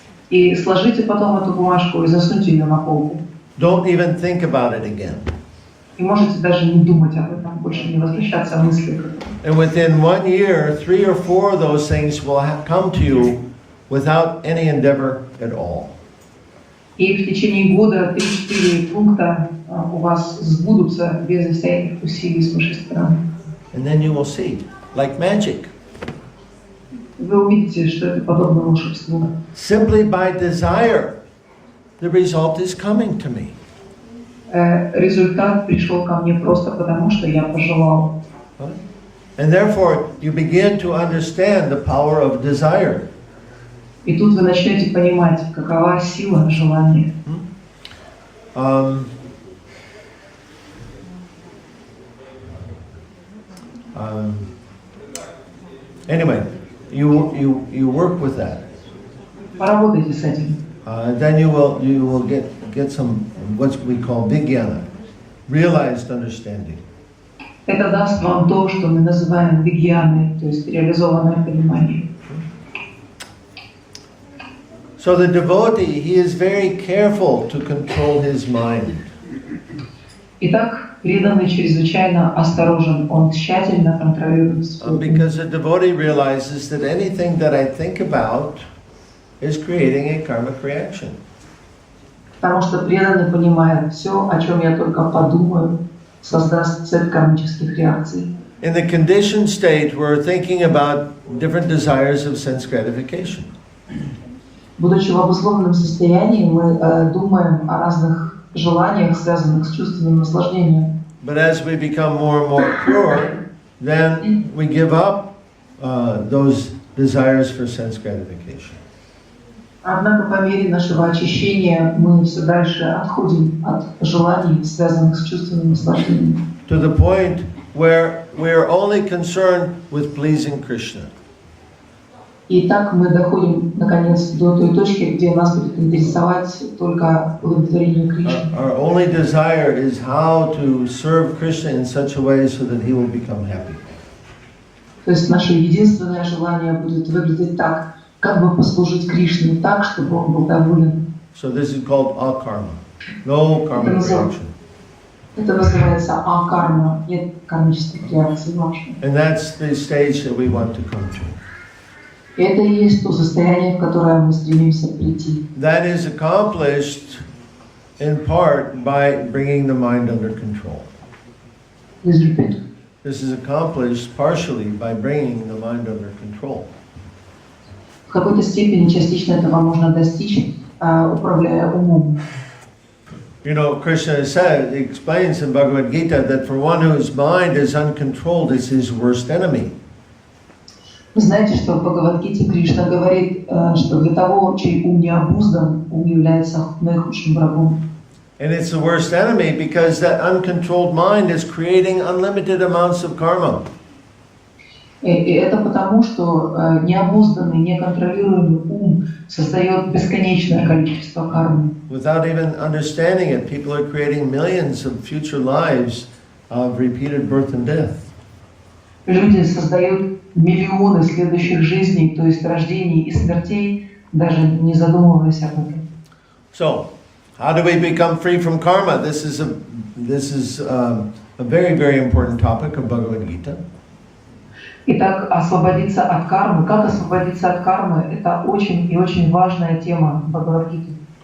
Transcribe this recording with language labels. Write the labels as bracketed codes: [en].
[ru] И сложите потом эту бумажку и засуньте ее на полку. [en] Don't even think about it again. [ru] И можете даже не думать об этом, больше не возвращаться в мысли. [en] And within 1 year, 3 or 4 of those things will come to you without any endeavor at all. [ru] И в течение года 3-4 пункта у вас сбудутся без всяких усилий с вашей стороны. [en] And then you will see, like magic. [ru] Вы увидите, что это подобно волшебству. [en] Simply by desire, the result is coming to me. [ru] Результат пришел ко мне просто потому, что я пожелал. [en] And therefore, you begin to understand the power of desire. [ru] И тут вы начнете понимать, какова сила желания. [en] Anyway, you work with that. [ru] Поработайте с этим. [en] Then you will get some what we call vijnana, realized understanding. [ru] Это даст вам то, что мы называем вигьяной, то есть реализованное понимание. [en] So the devotee, he is very careful to control his mind. [ru] Итак, преданный чрезвычайно осторожен, он тщательно контролирует свой ум. [en] Because the devotee realizes that anything that I think about is creating a karmic reaction. [ru] Потому что преданный понимает, все, о чем я только подумаю, создаст цепь кармических реакций. [en] In the conditioned state, we're thinking about different desires of sense gratification. [ru] Будучи в обусловленном состоянии, мы думаем о разных желаниях, связанных с чувственным наслаждением. [en] But as we become more and more pure, then we give up those desires for sense gratification. [ru] Однако по мере нашего очищения мы все дальше отходим от желаний, связанных с чувственным наслаждением. [en] To the point where we are only concerned with pleasing Krishna. [ru] И так мы доходим, наконец, до той точки, где нас будет интересовать только удовлетворение Кришны. [en] Our only desire is how to serve Krishna in such a way so that he will become happy. [ru] То есть наше единственное желание будет выглядеть так, как бы послужить Кришне так, чтобы он был доволен. [en] So this is called akarma. No karmic reaction. [ru] Это называется акарма, нет кармических реакций вообще. [en] And that's the stage that we want to come to. [ru] И это и есть то состояние, в которое мы стремимся прийти. [en] That is accomplished in part by bringing the mind under control. This is accomplished partially by bringing the mind under control. [ru] В какой-то степени частично этого можно достичь, управляя умом. [en] You know, Krishna said, he explains in Bhagavad-Gita that for one whose mind is uncontrolled, it's his worst enemy. [ru] Вы знаете, что в Бхагавад-Гите Кришна говорит, что для того, чей ум не обуздан, ум является наихудшим врагом. [en] And it's the worst enemy because that uncontrolled mind is creating unlimited amounts of karma. [ru] И это потому, что необузданный, неконтролируемый ум создает бесконечное количество кармы. [en] Without even understanding it, people are creating millions of future lives of repeated birth and death. [ru] Люди создают миллионы следующих жизней, то есть рождений и смертей, даже не задумываясь об этом. [en] So, how do we become free from karma? This is a very, very important topic of Bhagavad-Gita. [ru] Итак, освободиться от кармы. Как освободиться от кармы? Это очень и очень важная тема Бхагавад-Гиты.